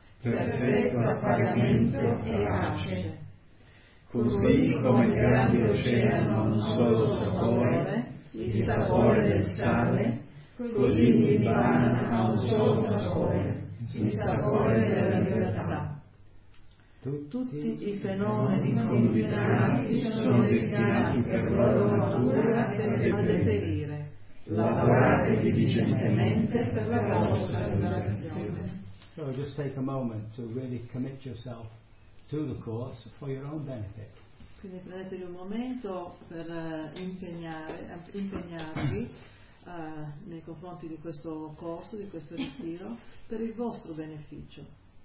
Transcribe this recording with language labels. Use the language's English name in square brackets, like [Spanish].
[Italian] Perfetto appagamento e pace. Così come il grande oceano ha un solo sapore, il sapore del sale, così il Nirvana ha un solo sapore, il sapore della libertà. Tutti i fenomeni condizionati sono destinati per loro natura a deperire. Lavorate diligentemente per la vostra liberazione. [English] So just take a moment to really commit yourself to the course for your own benefit. [Italian] Quindi prendetevi un momento per impegnarvi nei confronti di questo corso, di questo ritiro, per il vostro beneficio.